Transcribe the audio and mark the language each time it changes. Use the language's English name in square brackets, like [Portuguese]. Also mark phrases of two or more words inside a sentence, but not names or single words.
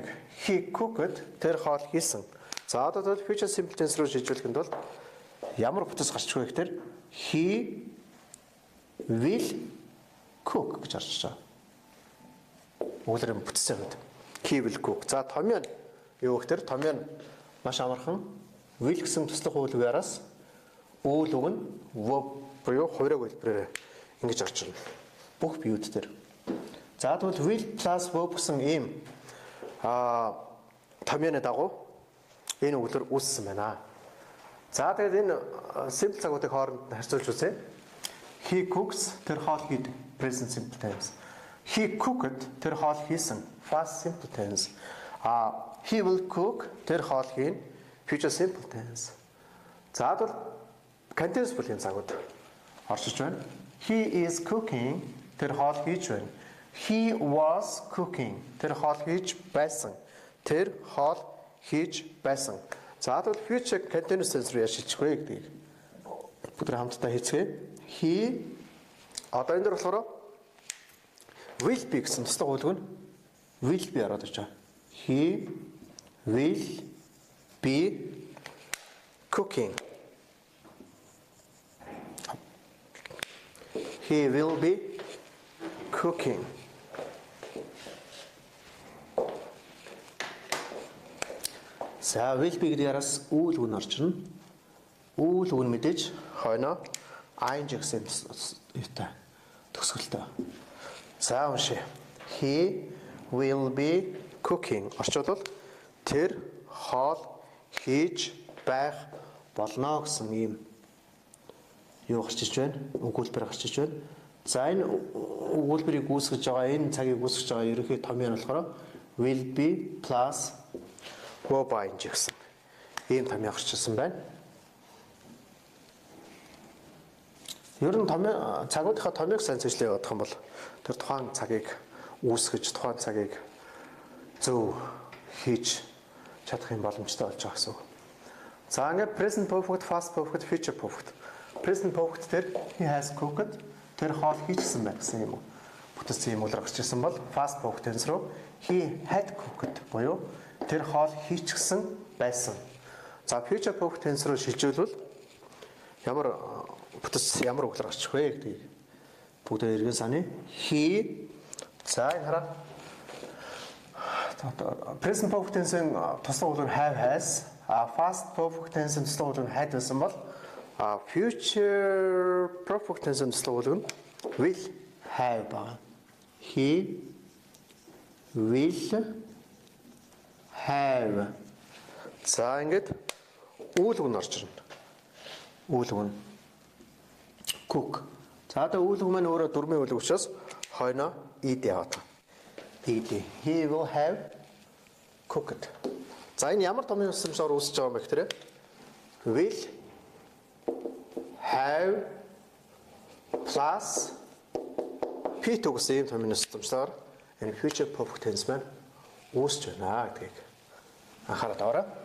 [English] He cooked [Mongolian] тэр хоол хийсэн. За одоо [English] future simple tense [Mongolian] руу шийдвэрлэхэд бол ямар бүтэц гарч байгаа гэхээр [English] he will cook [Mongolian] гэж гарч байгаа. Угларын бүтцийн хувьд [English] he will cook. [Mongolian] За томьёо юу гэхээр томьёо маш амархан will гэсэн туслах үйлгээс үйл үг нь verb буюу хувираг хэлбэрээр ингэж орж ирнэ. Бүх биүүд дээр. За тэгвэл [English] will plus verb [Mongolian] гэсэн ийм томьёоны дагуу энэ үгээр үүссэн байна. За тэгээд энэ simple цагуудыг хооронд харьцуулж үзье. [English] He cooks [Mongolian] тэр хоол хийдэг [English] present simple tense. He cooked [Mongolian] тэр хоол хийсэн [English] past simple tense. He will cook [Mongolian] тэр хоол хийн [English] future simple tense. [Mongolian] За тэгвэл continuous бүлгийн цагууд оршиж байна. [English] He is cooking [Mongolian] тэр хоол хийж байна. [English] He was cooking [Mongolian] тэр хоол хийж байсан. Тэр хоол хийж байсан. За тэгвэл [English] future continuous tense [Mongolian] руу яшилчих вэ гэдгийг бүгд хамтдаа хийцгээе. He одоо энэ дөр болохоор [English] will be [Mongolian] гэсэн туслах үйлг нь [English] will be [Mongolian] ороод ирж байгаа. [English] He will be cooking. He will be cooking. [Mongolian] За [English] will be [Mongolian] гэдэг яраас үйл үг орж ирнэ. Үйл үг нь мэдээж хойноо ing гэсэн юутай төгсгөлтэй. За уншия. [English] He will be cooking. [Mongolian] Орчуулбал тэр хоол хийж байх болно гэсэн юм юу гарч иж байна? Өгүүлбэр гарч иж байна. За энэ өгүүлбэрийг үүсгэж байгаа энэ цагийг үүсгэж байгаа ерөнхий томьёо нь болохоор [English] will be plus verb ing [Mongolian] гэсэн ийм томьёо гарч ирсэн байна. Ер нь цагуудынхаа томьёог сайн зэжлээ явуулах юм бол тэр тухайн цагийг үүсгэж тухайн цагийг зөв хийж чадах юм боломжтой болж байгаа гэсэн үг. [English] За ингээд present perfect, past perfect, future perfect. Present perfect [Mongolian] дээр [English] he has cooked [Mongolian] тэр хоол хийчихсэн байх гэсэн юм уу. Бүтцийн юм уу гарч ирсэн бол [English] past perfect tense [Mongolian] руу [English] he had cooked [Mongolian] буюу тэр хоол хийчихсэн байсан. За [English] future perfect tense [Mongolian] руу шилжүүлвэл ямар бүтц ямар үг гарч ирэх вэ гэдгийг бүгдээ эргэн саны. He за энэ хараа [English] present perfect tense- [Mongolian] ийн туслах үйл нь [English] have has, past perfect tense- [Mongolian] ийн туслах үйл нь had гэсэн бол [English] future perfect tense- [Mongolian] ийн туслах үйл нь [English] will have [Mongolian] байна. [English] He will have. [Mongolian] За ингээд үйл үг нь орж ирнэ. Үйл үг нь cook. За одоо үйл үг маань өөрөө дөрмийн үйл үг учраас хойноо ed яваад. [English] Ed. He will have cooked. [Mongolian] За энэ ямар томьёо усамшаар үүсэж байгаа юм бэ гэхээр [English] will have plus P [Mongolian] төгс ийм томьёоны системсээр энэ [English] future perfect tense [Mongolian] маань үүсч байна гэдгийг анхаарал таваарай.